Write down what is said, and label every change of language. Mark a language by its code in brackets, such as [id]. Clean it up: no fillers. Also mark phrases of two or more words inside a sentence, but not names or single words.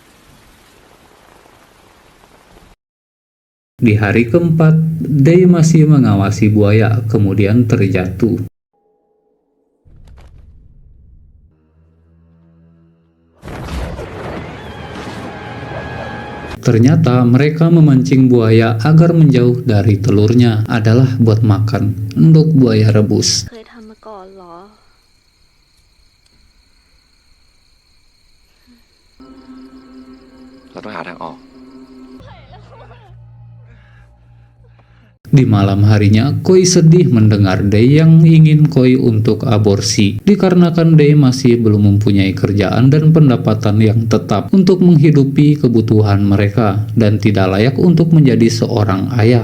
[id] Di hari keempat, Day masih mengawasi buaya, kemudian terjatuh. Ternyata mereka memancing buaya agar menjauh dari telurnya adalah buat makan endok buaya rebus. [th] เคยทำมาก่อนเหรอ เราต้องหาทางออก [id] Di malam harinya, Koi sedih mendengar Day yang ingin Koi untuk aborsi, dikarenakan Day masih belum mempunyai kerjaan dan pendapatan yang tetap untuk menghidupi kebutuhan mereka, dan tidak layak untuk menjadi seorang ayah.